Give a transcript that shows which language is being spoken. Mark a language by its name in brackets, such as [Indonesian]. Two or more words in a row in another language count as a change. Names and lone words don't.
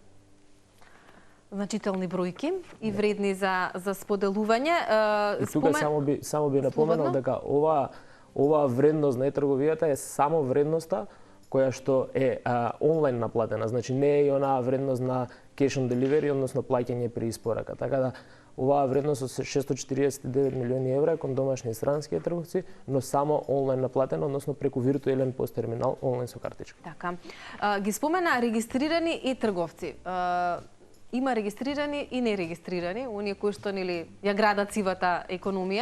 [Macedonian] Значителни бројки и вредни за споделување. И тука само би напоменал дека ова вредност на трговијата е само вредноста која што е онлайн наплатена, значи не е и онаа вредност на [English] cash on delivery, [Macedonian] односно плаќање при испорака. Така да оваа вредност од 649 милиони евра е кон домашни и странски трговци, но само онлайн наплатена, односно преку виртуелен пост терминал онлайн со картичка. Така. Ги спомена регистрирани и трговци. Има регистрирани и нерегистрирани, оние кои што нели ја градат сивата економија.